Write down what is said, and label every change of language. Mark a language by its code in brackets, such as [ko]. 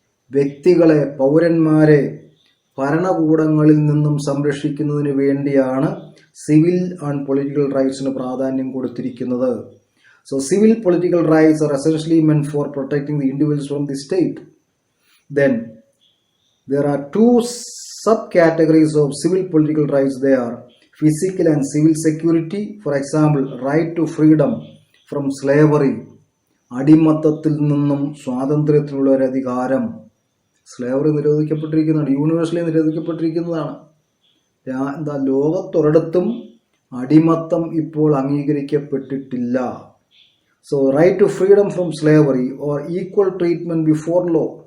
[ml] വ്യക്തികളെ, പൗരന്മാരെ ഭരണകൂടങ്ങളിൽ നിന്നും സംരക്ഷിക്കുന്നതിന് വേണ്ടിയാണ് സിവിൽ ആൻഡ് പൊളിറ്റിക്കൽ റൈറ്റ്സിന് പ്രാധാന്യം കൊടുത്തിരിക്കുന്നത്. [en] So civil political rights are essentially meant for protecting the individuals from the state. Then there are two subcategories of civil political rights. They are physical and civil security. For example, right to freedom from slavery. [ml] അടിമത്തത്തിൽ നിന്നും സ്വാതന്ത്ര്യത്തിനുള്ള ഒരു അധികാരം. Slavery നിരോധിക്കപ്പെട്ടിരിക്കുന്നതാണ്, universally നിരോധിക്കപ്പെട്ടിരിക്കുന്നതാണ്. എന്താ ലോകത്തൊരിടത്തും അടിമത്തം ഇപ്പോൾ അംഗീകരിക്കപ്പെട്ടിട്ടില്ല. [en] So right to freedom from slavery or equal treatment before law.